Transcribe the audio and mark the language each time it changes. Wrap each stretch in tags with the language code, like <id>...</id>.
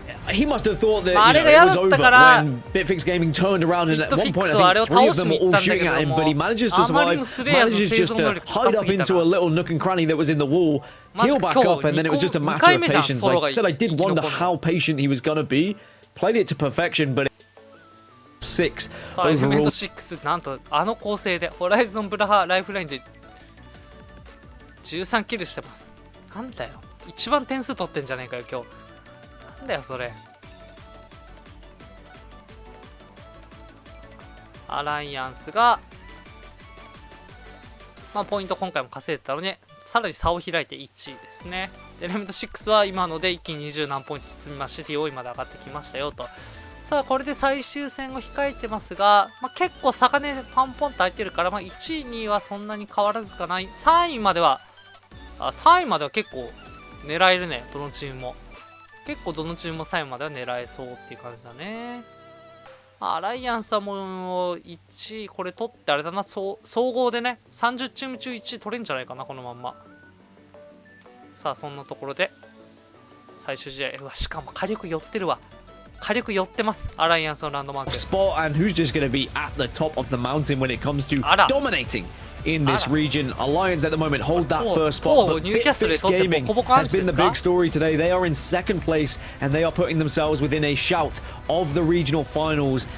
<en>He must have thought that it was over when Bitfix Gaming turned around, and at one point I think 3 of them were all shooting at him, but he manages to survive, manages just to hide up into a little nook and cranny that was in the wall, heal back up, and then it was just a matter of patience. Like I said, I did wonder how patient he was going to be. Played it to perfection, but 6 overall.</en> <ja>6なんとあの構成でホライゾンブラハライフラインで13キルしてます。なんだよ、一番点数取ってんじゃねえかよ今日。なんだよそれ。アライアンスが、まあ、ポイント今回も稼いでたので、さらに差を開いて1位ですね。エレメント6は今ので一気に20何ポイント積みまして4位まで上がってきましたよと。さあこれで最終戦を控えてますが、まあ、結構差がねパンポンと空いてるから、まあ、1位2位はそんなに変わらずかない。 3位までは結構狙えるね。どのチームも結構どのチームも3位までは狙えそうっていう感じだね。アライアンスはもう1位これ取ってあれだな、総合でね30チーム中1位取れんじゃないかなこのまんま。さあそんなところで最終試合、うわしかも火力寄ってるわ。火力寄ってます、アライアンスのランドマーク。</ja> <en>Spot and who's just going to be at the top of the mountain when it comes to dominating in this region. Alliance at the moment hold that first spot, but Bitfix Gaming has been the big story today. They are in second place and they are putting themselves within a shout of the regional finals.</en>